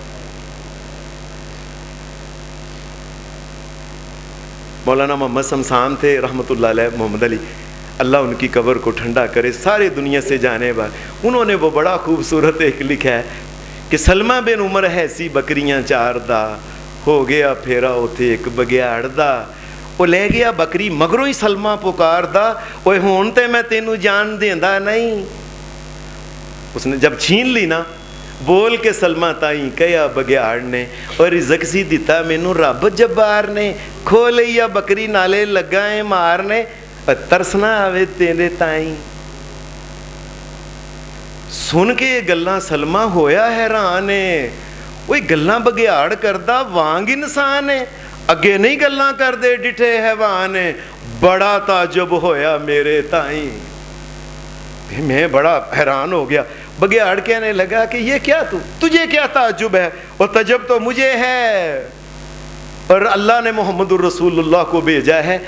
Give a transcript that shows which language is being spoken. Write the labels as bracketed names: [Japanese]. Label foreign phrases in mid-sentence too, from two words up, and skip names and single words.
[Urdu] مولانا محمد شمسان تھے [Arabic] رحمۃ اللہ علیہ, [Urdu] محمد علی, اللہ ان کی قبر کو ٹھنڈا کرے, سارے دنیا سے جانے والے. انہوں نے وہ بڑا خوبصورت ایک لکھا ہے کہ [Punjabi] سلمہ بن عمر ایسی بکریاں چار دا, ہو گیا پھیرا اوتھے ایک بگیاڑ دا, وہ لے گیا بکری مگروں ہی سلمہ پکار دا, اوے ہون تے میں تینوں جان دیندا نہیں. [Urdu] اس نے جب چھین لی نا, [Punjabi] بول کے سلمہ تائیں کہیا بگیاڑ نے, اور رزق سی دیتا مینوں رب جبار نے, کھو لیا بکری نالے لگائیں مارنے, اور ترسنا آوے تیرے تائیں. سن کے گلاں سلمہ ہویا حیران ہے, وہ گلاں بگیاڑ کردا وانگ انسان ہے, اگے نہیں گلاں کر دے ڈٹھے حیوان ہے. بڑا تعجب ہویا میرے تائیں, میں بڑا حیران ہو گیا. [Urdu] بگیاڑ کہنے لگا کہ یہ کیا, تجھے کیا تعجب ہے, اور تعجب تو مجھے ہے, اور اللہ نے محمد الرسول اللہ کو بھیجا ہے.